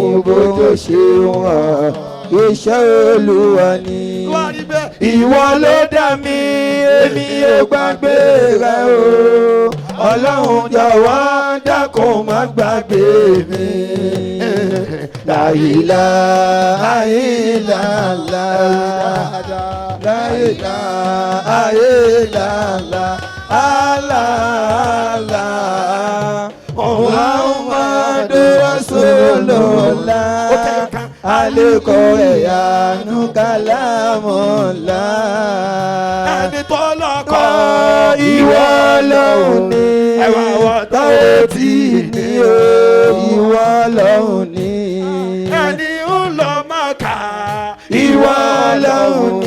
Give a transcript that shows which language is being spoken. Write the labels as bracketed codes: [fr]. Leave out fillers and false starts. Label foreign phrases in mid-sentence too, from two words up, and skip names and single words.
[yo] bójú ṣe wọ́n. iṣẹ́ Olúwa ni. ìwọ ló dá mi èmi ò gbàgbé rẹ o. Ọlọ́run jọ̀wọ́ dákun má gbàgbé mi. [ar] لا إله إلا الله. لا إله إلا الله. الله محمد رسول الله. القرآن كلام الله. [yo] ẹni tó lọ́kọ̀ ìwọ Ọlọ́run ni. ẹwà wọ́n tó tí ní o ìwọ Ọlọ́run ni. ẹni ń lọ Mákà ìwọ Ọlọ́run ni.